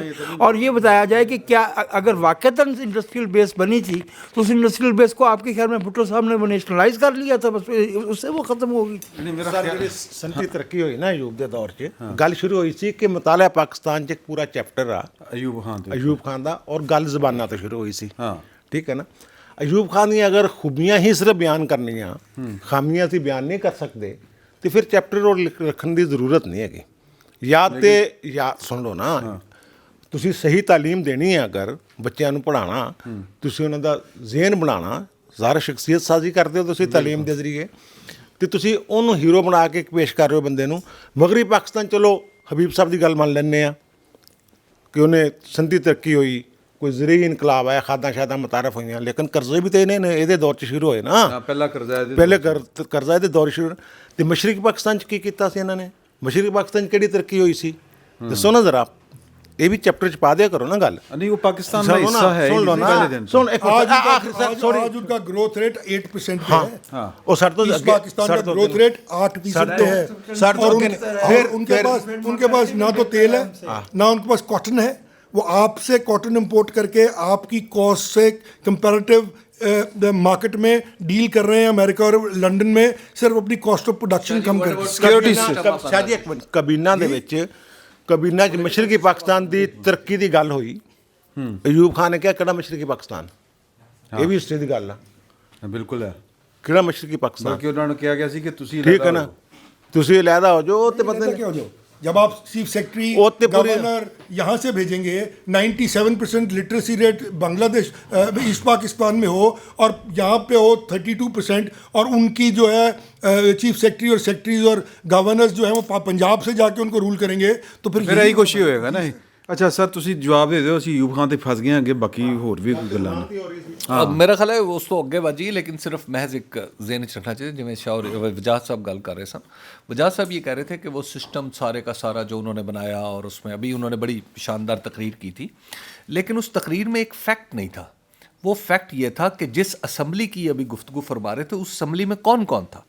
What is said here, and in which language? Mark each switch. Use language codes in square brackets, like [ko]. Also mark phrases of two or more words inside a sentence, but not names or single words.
[ur] اور یہ بتایا جائے کہ کیا اگر واقعتاً [en] industrial base [ur] بنی تھی تو اس [en] industrial base [ur] کو آپ کے خیال میں بھٹو صاحب نے وہ نیشنلائز کر لیا تھا، بس اس سے وہ ختم ہو گئی تھی. [pa] سر سنتی ترقی ہوئی نا ایوب دے دور چ گل شروع ہوئی سی کہ مطالعہ پاکستان چ پورا چیپٹر آ ایوب خان دا، اور گل زباناں تو شروع ہوئی سی. [ur] ٹھیک ہے نا. ایوب خان کی اگر خوبیاں ہی صرف بیان کرنیاں، خامیاں سی بیان نہیں کر سکتے تو پھر چیپٹر اور رکھنے کی ضرورت نہیں ہے. [pa] یا سن لو نا، تسی صحیح تعلیم دینی ہے، اگر بچیاں نوں پڑھانا، تسی انہاں دا ذہن بنانا، ظاہر شخصیت سازی کرتے ہو تسی تعلیم دے ذریعے، تو تسی انہوں ہیرو بنا کے پیش کر رہے ہو بندے نوں. مغربی پاکستان چلو حبیب صاحب دی گل مان لینے ہیں کہ انہیں سنتی ترقی ہوئی، ਕੋਈ ਜ਼ਰੀ ਇਨਕਲਾਬ ਆਇਆ, ਖਾਦਾਂ ਸ਼ਾਦਾਂ ਮੁਤਾਰਫ ਹੋਈਆਂ, ਲੇਕਿਨ ਕਰਜ਼ੇ ਵੀ ਤਾਂ ਇਹਦੇ ਦੌਰ 'ਚ ਸ਼ੁਰੂ ਹੋਏ ਨਾ। ਹਾਂ, ਪਹਿਲਾ ਕਰਜ਼ਾ ਇਹਦੇ ਪਹਿਲੇ ਕਰਜ਼ਾ ਇਹਦੇ ਦੌਰ ਸ਼ੁਰੂ। ਤੇ ਮਸ਼ਰਕੀ ਪਾਕਿਸਤਾਨ 'ਚ ਕੀ ਕੀਤਾ ਸੀ ਇਹਨਾਂ ਨੇ? ਮਸ਼ਰਕੀ ਪਾਕਿਸਤਾਨ 'ਚ ਕਿਹੜੀ ਤਰੱਕੀ ਹੋਈ ਸੀ ਦੱਸੋ ਨਾ ਜ਼ਰਾ, ਇਹ ਵੀ ਚੈਪਟਰ 'ਚ ਪਾ ਦਿਆ ਕਰੋ ਨਾ ਗੱਲ। ਨਹੀਂ, ਉਹ [ur] پاکستان کا حصہ ہے, سن لو نا، سن ایک آج ان کا [en] growth rate [ur] 8% پہ ہے. ہاں، وہ سر تو ایسٹ پاکستان کا [en] growth rate [ur] 8% پہ ہے۔ اور ان کے پاس نہ تو تیل ہے، نہ ان کے پاس کاٹن ہے. وہ آپ سے [en] cotton import [ur] کر کے آپ کی کاسٹ سے [en] comparative market [ur] میں ڈیل کر رہے ہیں امریکہ اور لندن میں، صرف اپنی [en] cost of production [ur] کم کر کے. सिक्योरिटी [pa] ਸ਼ਾਦੀ ਇੱਕ ਮਿੰਟ, ਕਬੀਨਾ ਦੇ ਵਿੱਚ ਕਬੀਨਾ 'ਚ ਮਸ਼ਰਕੀ ਪਾਕਿਸਤਾਨ ਦੀ ਤਰੱਕੀ ਦੀ ਗੱਲ ਹੋਈ। ਅਯੂਬ ਖਾਨ ਨੇ ਕਿਹਾ ਕਿਹੜਾ ਮਸ਼ਰਕੀ ਪਾਕਿਸਤਾਨ, ਇਹ ਵੀ ਹਿਸਟਰੀ ਦੀ ਗੱਲ ਆ। ਬਿਲਕੁਲ ਹੈ, ਕਿਹੜਾ ਮਸ਼ਰਕੀ ਪਾਕਿਸਤਾਨ? ਬਲਕਿ ਉਹਨਾਂ ਨੂੰ ਕਿਹਾ ਗਿਆ ਸੀ ਕਿ ਤੁਸੀਂ ਠੀਕ ਹੈ ਨਾ, ਤੁਸੀਂ ਅਲੱਗਾ ਹੋ ਜਾਓ ਤੇ ਪਤਾ [ur] کیا ہو جاؤ، جب آپ [en] chief secretary [pa] ਓਤੇ ਪੂਰੇ-- [ur] گورنر یہاں سے بھیجیں گے، 97% [en] literacy rate [ur] بنگلہ دیش ایسٹ پاکستان میں ہو اور یہاں پہ ہو 32%، اور ان کی جو ہے [en] chief secretary [ur] اور سیکرٹریز اور گورنرز جو ہے وہ پنجاب سے جا کے ان کو رول کریں گے، تو پھر [pa] ਇਹੀ ਕੁਛ ਹੀ ਹੋਏਗਾ ਨਾ। ਅੱਛਾ ਸਰ, ਤੁਸੀਂ ਜਵਾਬ ਦੇ ਦਿਓ, ਅਸੀਂ ਅਯੂਬ ਖਾਨ ਤੇ ਫਸ ਗਏ ਹਾਂ, ਅੱਗੇ ਬਾਕੀ ਹੋਰ ਵੀ ਗੱਲਾਂ ਨੇ। [ur] میرا خیال ہے [pa] ਉਸ ਤੋ ਅਗੇ ਬਾਜੀ, [ur] لیکن صرف محض ایک ذہن چ رکھنا چاہیے. [pa] ਜਿਵੇਂ ਸ਼ਾਹ ਔਰ ਵਜਾਹਤ ਸਾਹਬ ਗਲ ਕਰ ਰਹੇ ਸਨ, [ur] وجاہت صاحب یہ کہہ رہے تھے کہ وہ سسٹم سارے کا سارا جو انہوں نے بنایا، اور اس میں ابھی انہوں نے بڑی شاندار تقریر کی تھی، لیکن اس تقریر میں ایک فیکٹ نہیں تھا. وہ فیکٹ یہ تھا کہ جس اسمبلی کی ابھی گفتگو فرما رہے تھے، اس اسمبلی میں کون کون تھا?